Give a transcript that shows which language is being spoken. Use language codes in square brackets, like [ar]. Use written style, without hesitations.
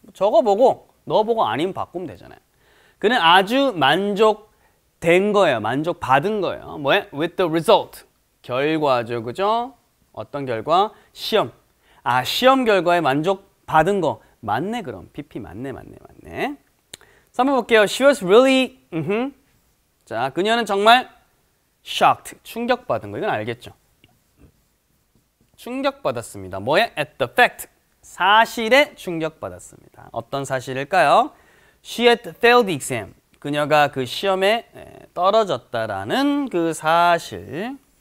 [ko] 저거 보고 너 보고 아니면 바꾸면 되잖아요. 그는 아주 만족된 거예요. 만족받은 거예요. 뭐야? [en] With the result. [ko] 결과죠. 그죠? 어떤 결과? 시험. 아, 시험 결과에 만족받은 거. 맞네 그럼. PP 맞네. 3번 볼게요. [en] She was really, [ko] 자, 그녀는 정말 [en] shocked. [ko] 충격받은 거. 이건 알겠죠? 충격받았습니다. 뭐에? [en] At the fact. [ko] 사실에 충격받았습니다. 어떤 사실일까요? [en] She had failed the exam. [ko] 그녀가 그 시험에 떨어졌다라는 그 사실.